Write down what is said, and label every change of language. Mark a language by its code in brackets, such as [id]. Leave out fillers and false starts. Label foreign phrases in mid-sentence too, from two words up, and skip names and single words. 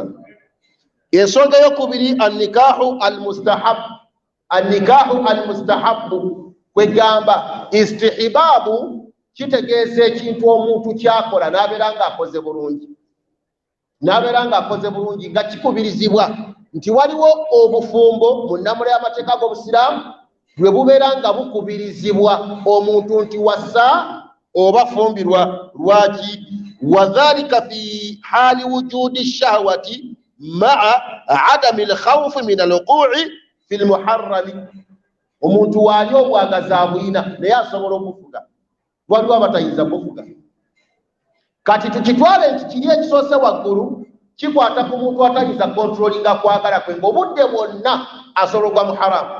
[lg] Ensonga ey'okubiri [ar] النكاح المستحب [lg] kwegamba istihbaabu kitegeeza ekintu omuntu kyakola n'abeera ng'akoze bulungi. N'abeera ng'akoze bulungi nga kikubirizibwa nti waliwo obufumbo mu nnamula y'amateeka g'obusiraamu bwe bubeera nga bukubirizibwa omuntu nti wassa oba fumbirwa lwaki? [ar] وذلك في حال وجود شهوة مع عدم الخوف من الوقوع في المحرم. [lg] Omuntu waali obwagazi abulina naye asobola okufuga, waliwo abatayinza kufuga. Kati tukitwale nti kiri ekisoose waggulu kikwata ku muntu atayinza kontrolinga kwagala kwe ng'obudde bwonna asologwa mu haramu.